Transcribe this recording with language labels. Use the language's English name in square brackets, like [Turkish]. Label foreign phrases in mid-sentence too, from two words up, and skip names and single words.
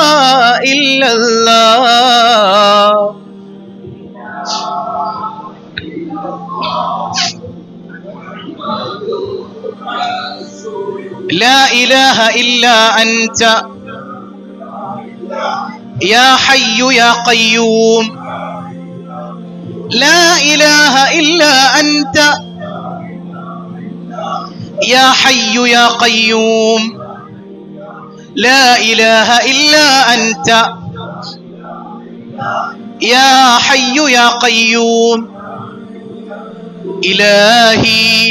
[Arabic] إلا الله لا إله إلا أنت يا حي يا قيوم لا إله إلا أنت يا حي يا قيوم لا إله إلا أنت يا حي يا قيوم إلهي